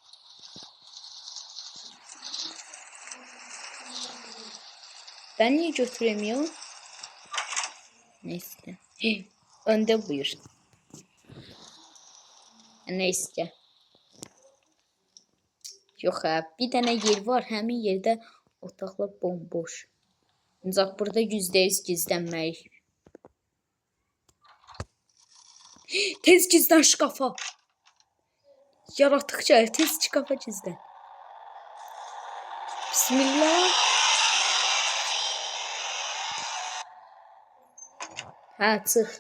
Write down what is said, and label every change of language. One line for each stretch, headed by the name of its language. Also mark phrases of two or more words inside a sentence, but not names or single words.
Turkish: Ben niye götüremiyorum? Neyse. Önde buyur. Neyse. Yok ha. Bir tane yer var.
Azerbaijani: Həmin yerde otaqlar bomboş. Ancaq burada %100 gizlənmək. Tez gizlən şkafa. Yaratıq gəlir. Tez şkafa gizlən. Bismillah. Hə, çıx.